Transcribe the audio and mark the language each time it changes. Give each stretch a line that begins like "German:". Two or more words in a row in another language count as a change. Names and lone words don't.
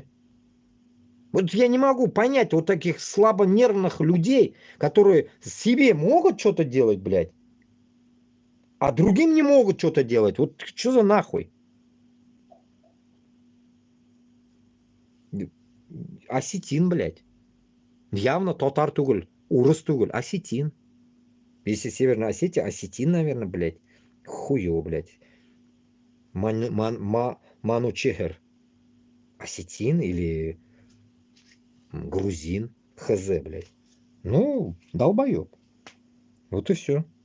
Russian: Вот я не могу понять вот таких слабонервных людей, которые себе могут что-то делать, блядь, а другим не могут что-то делать. Вот что за нахуй? Осетин, блядь.
Bashkir: Явно татар түгіл, урыс түгіл, осетин.
Russian: Если Северная Осетия, осетин, наверное, блядь. Хуёво, блядь. Манучехер. Осетин или грузин. Хз, блядь. Ну, долбоёб. Вот и все.